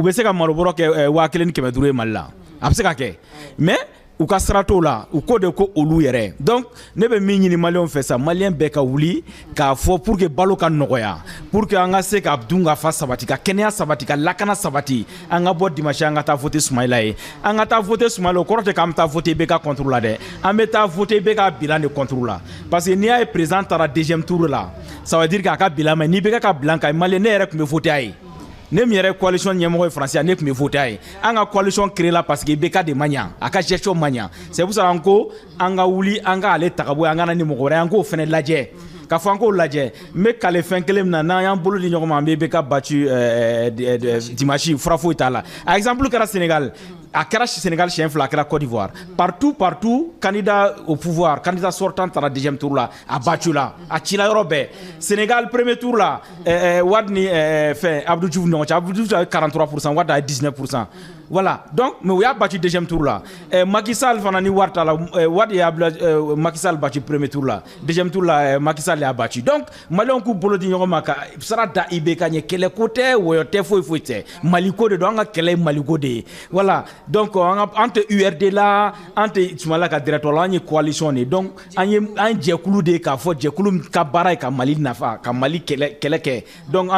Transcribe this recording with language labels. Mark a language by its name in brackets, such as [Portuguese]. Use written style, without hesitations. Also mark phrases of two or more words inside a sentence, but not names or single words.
[Bambara] bɛ se ka malobɔrɔ kɛ 1500 ye Mali la a bɛ se ka kɛ mais u ka sira t'o la u ko de ko olu yɛrɛ donc ne bɛ min ɲini maliyɛnw fɛ sa maliyɛn bɛɛ ka wuli k'a fɔ [French] pour que [Bambara] balo ka nɔgɔya [French] pour que [Bambara] an ka se ka dun ka fa sabati ka kɛnɛya sabati ka lakana sabati an ka bɔ dimanche an ka taa voter Soumaïla ye an ka taa voter Soumaïla o kɔrɔ tɛ k'an bɛ taa voter IBK contre la dɛ an bɛ taa voter IBK bilan de contre la [French] parce que [Bambara] n'i y'a ye président taara [French] deuxième tour [Bambara] la [French] ça veut dire [Bambara] k'a ka bilan maɲi n'i IBK ka bilan ka ɲi maliyɛn ne yɛrɛ tun bɛ voter a ye ne min yɛrɛ coalition ɲɛmɔgɔ ye Faransi ne tun bɛ voter a ye an ka coalition créé la parce que IBK de ma ɲa a ka gestion ma ɲa [French] c'est pour ça [Bambara] an ko an ka wuli an ka ale ta ka bɔ yen an ka na ni mɔgɔ wɛrɛ an k'o fɛnɛ lajɛ ka fɔ an k'o lajɛ n bɛ kale fɛn kelen min na n'an y'an bolo di ɲɔgɔn ma an bɛ IBK battu dimanche fura foyi t'a la a exemple kɛra Sénégal a kɛra Sénégal siɲɛ 2 a kɛra Côte d'Ivoire partout [French] candidat au pouvoir candidat sortant [Bambara] taara [French] deuxième tour [Bambara] la a battu la a cila yɔrɔ bɛɛ Sénégal [French] premier tour [Bambara] la Wade ni fɛn Abdou Diouf ɲɔgɔn cɛ Abdou Diouf a ye 43% Wade a ye 19% [French] voilà donc mais [Bambara] u y'a battu [French] deuxième tour [Bambara] la Macky Sall fana ni wari t'a la Wade y'a Macky Sall battu [French] premier tour [Bambara] la [French] deuxième tour [Bambara] la Macky Sall y'a battu donc maliyɛnw k'u bolo di ɲɔgɔn ma ka sara da IBK ɲɛ kɛlɛ ko tɛ wɔyɔ tɛ foyi tɛ Maliko de don an ka kɛlɛ ye Maliko de ye [French] voilà donc [Bambara] an tɛ URD la an tɛ Soumaïla ka directeur la an ye coalition de donc an jɛkulu de k'a fɔ jɛkulu ka baara ye ka Mali nafa ka Mali kɛlɛ kɛ donc an